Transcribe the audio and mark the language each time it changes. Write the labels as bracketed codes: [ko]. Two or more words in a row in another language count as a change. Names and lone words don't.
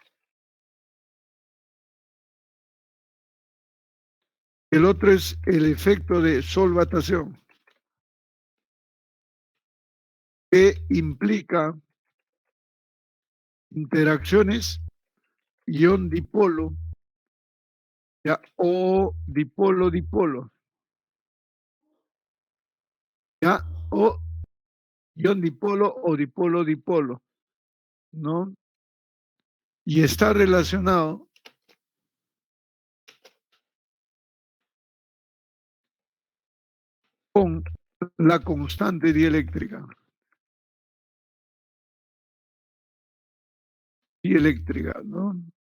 [es] El otro es el efecto de solvatación, que implica interacciones ion-dipolo, o dipolo-dipolo, o ion-dipolo o dipolo-dipolo, ¿no? Y está relacionado con la constante dieléctrica. ¿No?